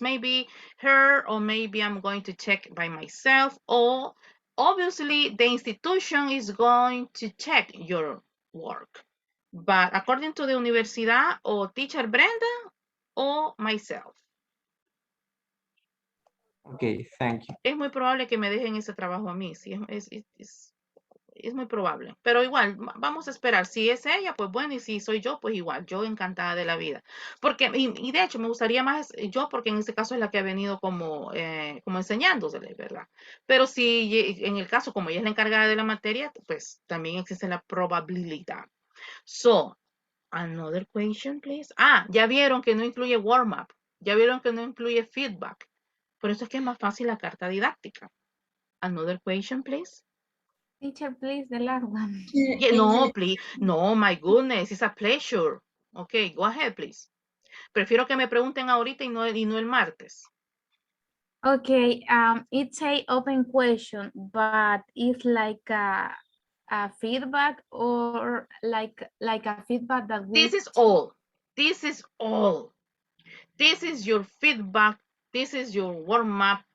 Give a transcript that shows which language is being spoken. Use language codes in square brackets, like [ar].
[en] Maybe her, or maybe I'm going to check by myself. Or obviously the institution is going to check your work. But according to the universidad, or teacher Brenda, or myself. Okay, thank you. [es] Es muy probable que me dejen ese trabajo a mí. Sí, es muy probable, pero igual vamos a esperar. Si es ella, pues bueno, y si soy yo, pues igual, yo encantada de la vida. Porque, y de hecho, me gustaría más yo, porque en este caso es la que ha venido como enseñándosele, ¿verdad? Pero si en el caso, como ella es la encargada de la materia, pues también existe la probabilidad. [en] So, another question, please. [es] Ya vieron que no incluye warm-up, ya vieron que no incluye feedback. Por eso es que es más fácil la carta didáctica. [en] Another question, please. Teacher, please, the last one. Yeah, no, please. No, my goodness, it's a pleasure. Okay, go ahead, please. [es] Prefiero que me pregunten ahorita y no el martes. [en] Okay, it's a open question, but it's like a feedback or like a feedback that we. This is all. This is all. This is your feedback. This is your warm-up.